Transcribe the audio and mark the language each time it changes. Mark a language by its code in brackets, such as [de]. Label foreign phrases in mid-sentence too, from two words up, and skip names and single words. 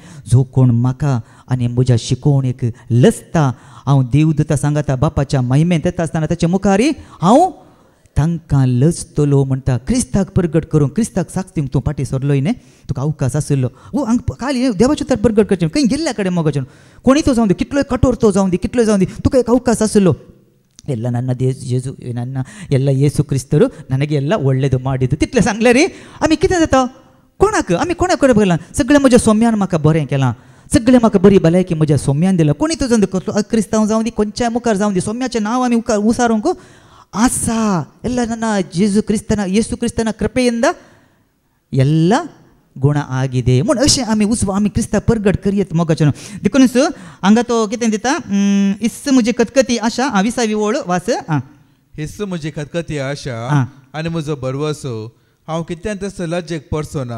[kok] जो कोण म्हाका आनी म्हज्या शिकोवणेक लजता हांव देवदूता सांगता बापाच्या महिमेंत येता आसतना ताच्या मुखारी हांव तांकां लजतलो म्हणटा. क्रिस्ताक परगट करूंक क्रिस्ताक साक्षीक तूं फाटीं सरलोय न्ही. तुका अवकाश आसलो खाली देवाचे तर परगट करचें खंय गेल्ल्या कडेन मोगाचें कोणी तो जावं दी कितलोय कठोर तो जावं दी कितलोय जावं दी तुका एक अवकाश आसलो. [kn] ಎಲ್ಲ ನನ್ನ ಜೇಜು ನನ್ನ ಎಲ್ಲ ಯೇಸು ಕ್ರಿಸ್ತರು ನನಗೆ ಎಲ್ಲ ಒಳ್ಳೇದು ಮಾಡಿದ್ದು [kok] तितले सांगले रे. आमी कितें जाता कोणाक आमी कोणाक कडेन बघला सगळें म्हज्या सोम्यान म्हाका बरें केलां. सगळें म्हाका बरी भलायकी म्हज्या सोम्यान दिला. कोणी तो जावन कसलो क्रिस्तांव जावं दी खंयच्याय मुखार जावं दी सोम्याचें नांव आमी उसारूंक आसा. [kn] ಎಲ್ಲ ನನ್ನ ಯೇಸು ಕ್ರಿಸ್ತನ ಕೃಪೆಯಿಂದ ಎಲ್ಲ ಗುಣ ಆಗಿದೆ [kok] म्हूण अशें आमी आमी क्रिस्ताक परगट करयत मोगाचें. देखूनच हांगा तो कितें दिता हिस्स म्हजी खतखती आशा. 20वी ओळ वाच. हिस्स म्हजी खतखती आशा आनी म्हजो बरवसो हांव कित्याक लजेक पडचो ना.